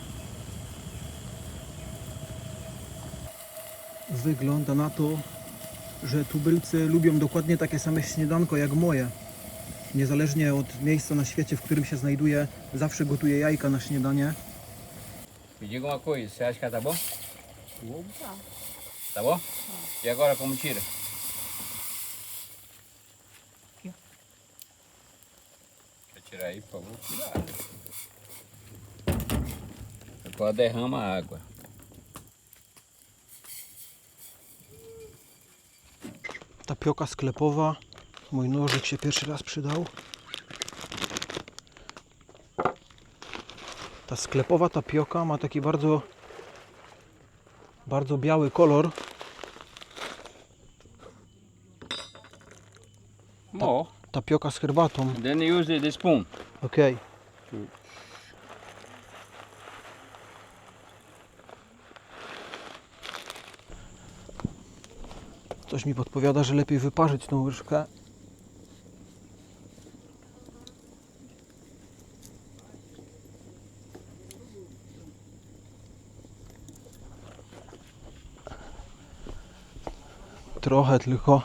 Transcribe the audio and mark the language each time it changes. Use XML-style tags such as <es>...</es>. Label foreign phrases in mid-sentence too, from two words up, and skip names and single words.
<pl>Wygląda na to, że tubylcy lubią dokładnie takie same śniadanko jak moje. Niezależnie od miejsca na świecie, w którym się znajduję, zawsze gotuję jajka na śniadanie.</pl> <pt>Me diga uma coisa, você acha que tá bom? Opa. Tá bom? E agora como tira? Aqui, ó. Deixa eu tirar aí, por favor. Cuidado. Agora derrama a água.</pt> <pl>Tapioka sklepowa. Mój nożyk się pierwszy raz przydał. Ta sklepowa tapioka ma taki bardzo biały kolor. More. Tapioka z herbatą.</pl> <en>Then you use the spoon.</en> <pl>Okej. Coś mi podpowiada, że lepiej wyparzyć tą łyżkę. Trochę tylko.</pl>